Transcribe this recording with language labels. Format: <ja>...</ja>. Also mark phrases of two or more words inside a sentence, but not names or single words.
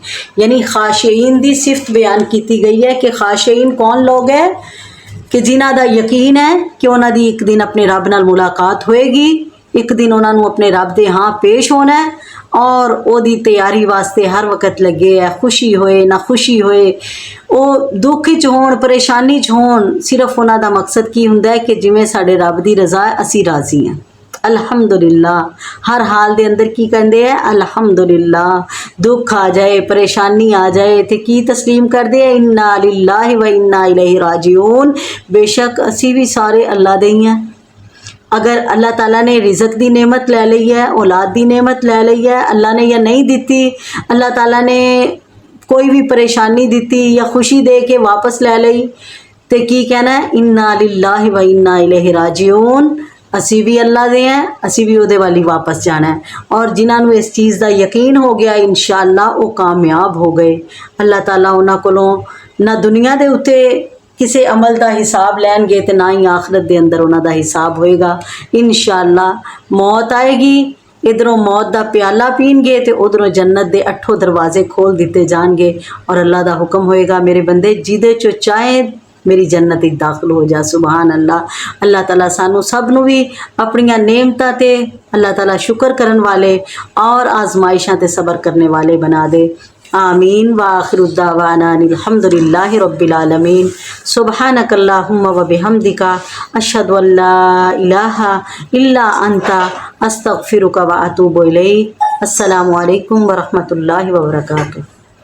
<pa>یعنی خاشعین دی صفت بیان کیتی گئی ہے کہ خاشعین کون لوگ ہیں؟ کہ جنہاں دا یقین ہے کہ انہاں دی ایک دن اپنے رب نال ملاقات ہوئے گی، ایک دن انہاں نو اپنے رب دے ہاں پیش ہونا ہے، اور او دی تیاری واسطے ہر وقت لگے ہے، خوشی ہوئے نہ خوشی ہوئے، او دکھ چ ہون پریشانی چ ہون، صرف انہاں دا مقصد کی ہوندا ہے کہ جویں ساڈے رب دی رضا ہے اسی راضی ہیں۔ الحمدللہ، ہر حال دے اندر کی کہندے ہیں؟ الحمدللہ۔ دکھ آ جائے، پریشانی آ جائے تے کی تسلیم کر دے؟</pa> <ar>انا للہ و انا الیہ راجعون،</ar> <pa>بے شک اسی بھی سارے اللہ دے ہی ہیں۔ اگر اللہ تعالیٰ نے رزق دی نعمت لے لئی ہے، اولاد دی نعمت لے لئی ہے، اللہ نے یا نہیں دیتی، اللہ تعالیٰ نے کوئی بھی پریشانی دیتی یا خوشی دے کے واپس لے لئی، تے کی کہنا ہے؟</pa> <ar>انا للہ و انا الیہ راجعون،</ar> <pa>اسی بھی اللہ دے ہیں، اسی بھی اودے والی واپس جانا ہے۔ اور جنہاں نو اس چیز دا یقین ہو گیا، انشاءاللہ وہ کامیاب ہو گئے۔ اللہ تعالیٰ انہاں کولوں نہ دنیا دے اتے کسے عمل دا حساب لین گے تے نہ ہی آخرت دے اندر انہاں دا حساب ہوئے گا۔ انشاءاللہ موت آئے گی، ادھروں موت دا پیالہ پین گے تے ادھروں جنت دے 8 دروازے کھول دیتے جان گے، اور اللہ دا حکم ہوئے گا، میرے بندے جیدے چو چاہیں میری جنت ایک داخل ہو جا۔</pa> <ar>سبحان اللہ۔</ar> <pa>اللہ تعالیٰ سانو سب نو بھی اپنیاں نعمتاں تے اللہ تعالیٰ شکر کرن والے اور آزمائشاں تے صبر کرنے والے بنا دے۔ آمین۔</pa> <ar>وآخر الدعوانا الحمدللہ رب العالمین۔ سبحانک اللہم و بحمدک، اشہد ان لا الہ الا انت، استغفرک و اتوب الیک۔ السلام علیکم ورحمۃ اللہ وبرکاتہ۔</ar>